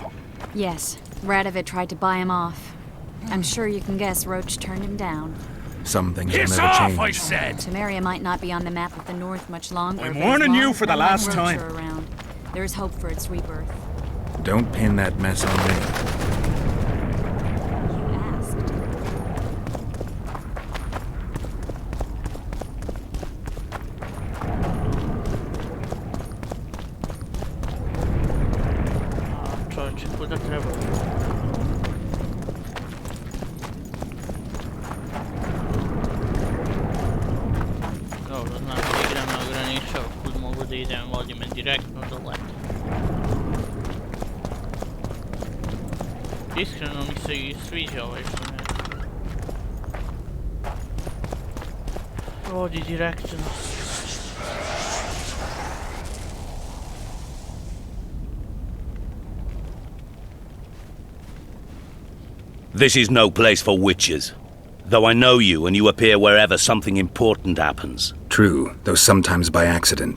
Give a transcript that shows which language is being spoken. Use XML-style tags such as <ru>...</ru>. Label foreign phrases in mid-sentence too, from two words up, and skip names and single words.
<en>Yes, Radovid tried to buy him off. I'm sure you can guess Roach turned him down. Some things will Piss never off, change. I said! Temeria might not be on the map of the North much longer. I'm but as warning long you as for the Bella and last Roach time. are around, there is hope for its rebirth. Don't pin that mess on me. You asked.</en> <sr>Čovječe, kuda treba? Dobro, znači igra me ograničava kud mogu da idem, vodi me direktno do leta. Iskreno mi se i sviđa ovaj što me vodi direktno.</sr> <en>This is no place for witches. Though I know you and you appear wherever something important happens. True, though sometimes by accident.</en>